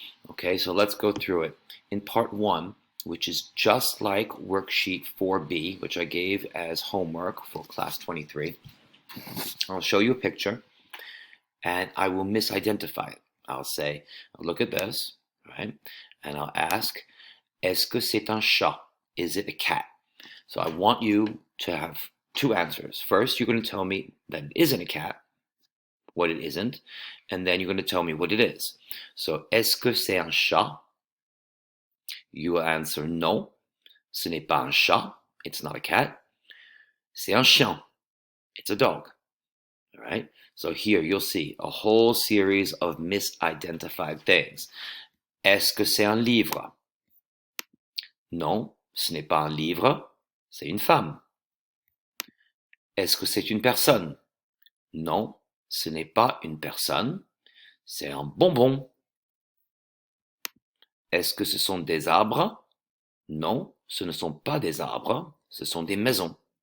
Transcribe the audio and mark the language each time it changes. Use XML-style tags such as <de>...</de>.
<en>Okay, so let's go through it. In part 1, which is just like worksheet 4B, which I gave as homework for class 23, I'll show you a picture and I will misidentify it. I'll say, look at this, right? And I'll ask,</en> <fr>est-ce que c'est un chat?</fr> <en>Is it a cat? So I want you to have 2 answers. First, you're going to tell me that it isn't a cat, what it isn't, and then you're going to tell me what it is.</en> <fr>So, est-ce que c'est un chat?</fr> <en>You will answer</en> <fr>non, ce n'est pas un chat,</fr> <en>it's not a cat.</en> <fr>C'est un chien,</fr> <en>it's a dog. All right? So here you'll see a whole series of misidentified things.</en> <fr>Est-ce que c'est un livre? Non, ce n'est pas un livre, c'est une femme. Est-ce que c'est une personne? Non, ce n'est pas une personne, c'est un bonbon. Est-ce que ce sont des arbres? Non, ce ne sont pas des arbres, ce sont des maisons.</fr>